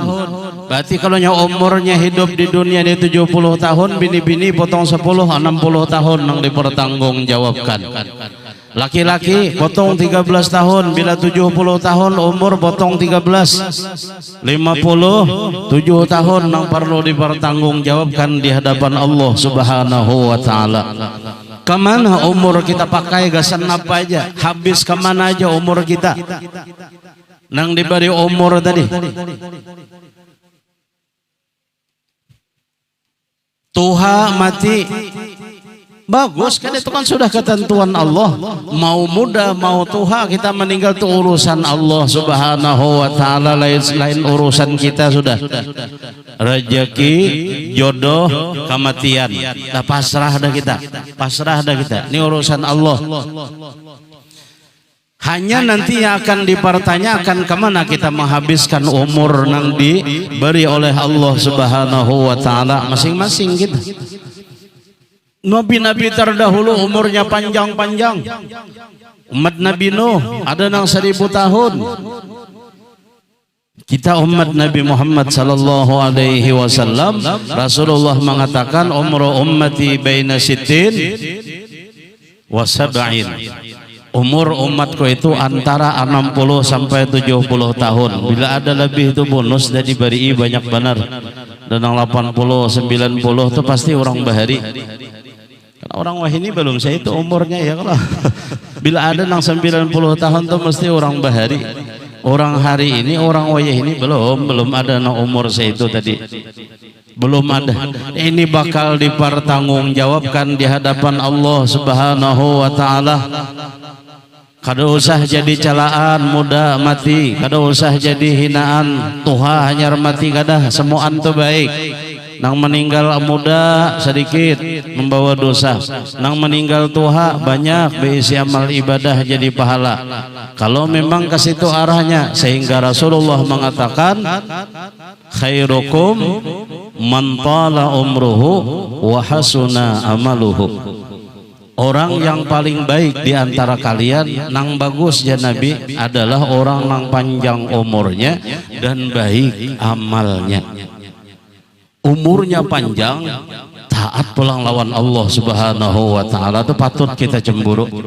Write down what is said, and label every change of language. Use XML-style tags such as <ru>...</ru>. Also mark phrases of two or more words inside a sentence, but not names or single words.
<id>Berarti kalau umurnya hidup di dunia ini 70 tahun, bini-bini potong 10, 60 tahun yang dipertanggungjawabkan. Laki-laki potong 13 tahun, bila 70 tahun umur potong 13, 57 tahun yang perlu dipertanggungjawabkan di hadapan Allah</id> <ar>Subhanahu wa taala.</ar> <id>Kemana umur kita pakai, gasan apa aja, habis kemana aja umur kita nang diberi umur tadi. Tuha mati, bagus kan, itu kan sudah ketentuan Allah. Mau muda mau tua kita meninggal itu urusan Allah</id> <ar>Subhanahu wa taala,</ar> <id>lain urusan kita sudah. Rezeki, jodoh, kematian, dah pasrah dah kita, pasrah dah kita. Ini urusan Allah. Hanya nanti yang akan dipertanyakan kemana kita menghabiskan umur yang diberi oleh Allah</id> <ar>Subhanahu wa taala</ar> <id>masing-masing kita. Nabi-nabi terdahulu umurnya panjang-panjang. Umat Nabi Nuh ada yang 1000 tahun. Kita umat Nabi Muhammad</id> <ar>sallallahu alaihi wasallam,</ar> <id>Rasulullah mengatakan</id> <ar>umru ummati baina sittin wa sab'in.</ar> <id>Umur umatku itu antara 60 sampai 70 tahun. Bila ada lebih itu bonus dari diberi banyak benar. Dan yang 80, 90 itu pasti orang bahari. Karena orang wahini belum saya itu umurnya ya kalau. Bila ada yang 90 tahun itu mesti orang bahari. Orang hari ini, orang wayah ini belum ada yang umur saya itu tadi. Belum ada. Ini bakal dipertanggungjawabkan di hadapan Allah</id> <ar>Subhanahu wa taala.</ar> <id>Kada usah jadi celaan muda mati, kada usah jadi hinaan tuha hanyar mati, kada semuaan tu baik. Nang meninggal muda sedikit membawa dosa, nang meninggal tuha banyak berisi amal ibadah jadi pahala. Kalau memang ke situ arahnya, sehingga Rasulullah mengatakan</id> <ar>khairukum man tala umruhu wa hasuna amaluhu.</ar> <id>Orang yang paling baik di antara kalian, nang bagus ya Nabi, adalah orang nang panjang umurnya dan baik amalnya. Umurnya panjang, taat pulang lawan Allah</id> <ar>Subhanahu wa taala,</ar> <id>itu patut kita cemburu.</id>